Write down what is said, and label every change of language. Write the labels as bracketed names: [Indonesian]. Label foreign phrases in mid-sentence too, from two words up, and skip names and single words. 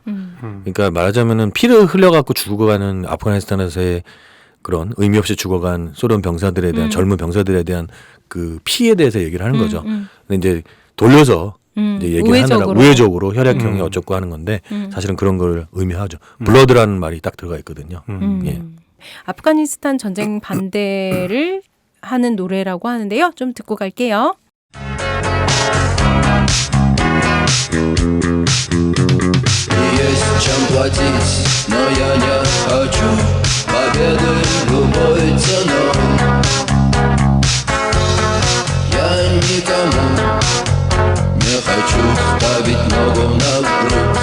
[Korean] 그러니까 말하자면은 피를 흘려갖고 죽어가는 아프가니스탄에서의 그런 의미 없이 죽어간 소련 병사들에 대한 젊은 병사들에 대한 그 피에 대해서 얘기를 하는 거죠. 근데 이제 돌려서 이제 얘기를 하느라 우회적으로 혈액형이 어쩌고 하는 건데 사실은 그런 걸 의미하죠. 블러드라는 말이 딱 들어가 있거든요. 예. 아프가니스탄 전쟁 반대를 하는 노래라고 하는데요. 좀 듣고 갈게요. [Russian] Есть чем платить, но я не хочу победы любой ценой. Я никому не хочу ставить ногу на грудь.